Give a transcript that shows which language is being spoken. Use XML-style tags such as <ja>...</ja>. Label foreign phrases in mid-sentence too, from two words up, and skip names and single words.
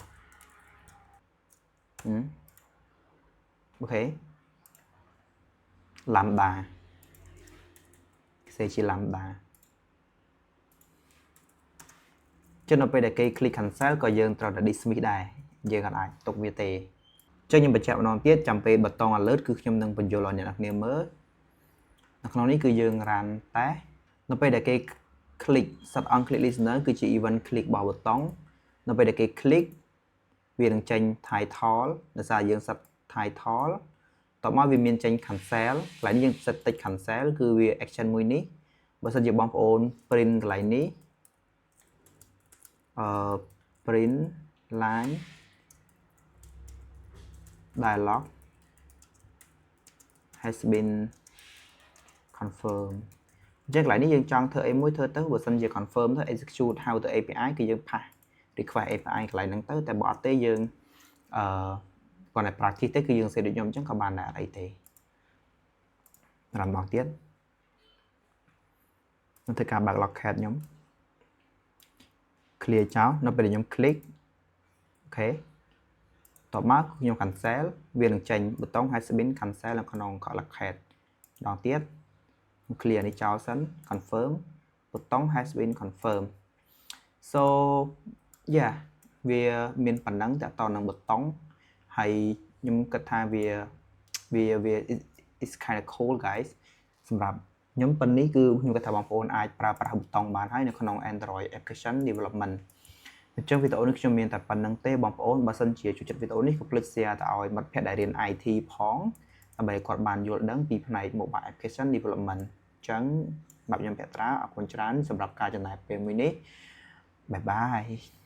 <km>អូខេ lambda សេជា lambda ចុះនៅពេលដែលគេ</km> <en>click cancel</en> <km>ក៏យើងត្រូវតែ dismiss ដែរយើងអាចទុកវាទេចុះខ្ញុំ បញ្ជាក់ម្ដងទៀតចាំពេលប៊ូតុង alert គឺខ្ញុំនឹងបញ្យល់ឲ្យអ្នកនរគ្នាមើលនៅក្នុងនេះគឺយើង run តែនៅពេលដែលគេ click</km> <en>set on click listener</en> <km>គឺជា</km> <en>event click</en> <km>របស់ប៊ូតុងនៅពេលដែលគេ click វានឹងចេញ title ដោយសារយើង</km> <en>set title</en> <km>តមកវាមានចេញ cancel កន្លែងនេះយើង set តិច cancel គឺវា action មួយនេះបើសិនជាបងប្អូន print កន្លែងនេះ</km> <en>print line dialog has been confirmed</en> <km>អញ្ចឹងកន្លែងនេះយើងចង់ធ្វើអីមួយធ្វើទៅបើសិនជា confirm ទៅ execute ហៅទៅ API គឺយើង</km> <en>pass request API</en> <km>កន្លែងហ្នឹងទៅតែបើអត់ទេយើងគាត់តែ practice ទេគឺយើងសេដូចខ្ញុំអញ្ចឹងក៏បានដែរអីទេរំដងទៀត នឹងធ្វើការបើក logcat ខ្ញុំ clear ចោលនៅពេលខ្ញុំ click អូខេតបមកខ្ញុំ cancel វានឹងចេញប៊ូតុង</km> <en>has been cancel</en> <km>នៅក្នុង logcat ម្ដងទៀត clear នេះចោលសិន confirm ប៊ូតុង</km> <en>has been confirmed so yeah</en> <km>វាមានប៉ុណ្ណឹងតើតនឹងប៊ូតុងហើយខ្ញុំគិតថាវា</km> <en>is kind of cool guys</en> <km>សម្រាប់ខ្ញុំប៉ុណ្នេះគឺខ្ញុំគិតថាបងប្អូនអាចប្រើប្រាស់ប៊ូតុងបានហើយនៅក្នុង</km> <en>Android application development</en> <km>អញ្ចឹងវីដេអូនេះខ្ញុំមានតែប៉ុណ្្នឹងទេបងប្អូនបើសិនជាចូលចិត្តវីដេអូនេះកុំភ្លេច share ទៅឲ្យមិត្តភ័ក្តិដែលរៀន IT ផងដើម្បីគាត់បានយល់ដឹងពីផ្នែក</km> <en>mobile application development</en> <km>អញ្ចឹងសម្រាប់ខ្ញុំភក្ត្រាអរគុណច្រើនសម្រាប់ការចំណាយពេលមួយនេះបាយបាយ</km>